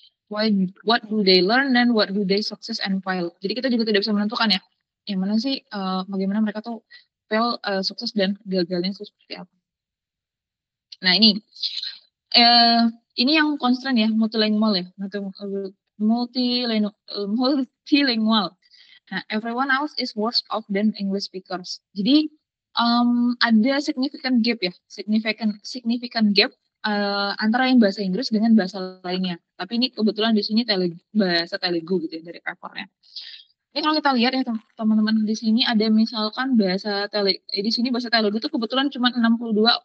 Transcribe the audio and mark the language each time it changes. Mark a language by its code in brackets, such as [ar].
[en] Why what do they learn dan what do they success and fail. [id] Jadi kita juga tidak bisa menentukan ya, yang mana sih bagaimana mereka tuh fail, sukses dan gagalnya itu seperti apa. Nah eh, ini yang constraint ya, multilingual ya, multilingual. [en] Nah, everyone else is worse off than English speakers. [id] Jadi ada significant gap ya, significant gap antara yang bahasa Inggris dengan bahasa lainnya. Tapi ini kebetulan di sini bahasa Telugu gitu ya dari papernya. Ini kalau kita lihat ya teman-teman di sini ada misalkan di sini bahasa Telugu itu kebetulan cuma 62%.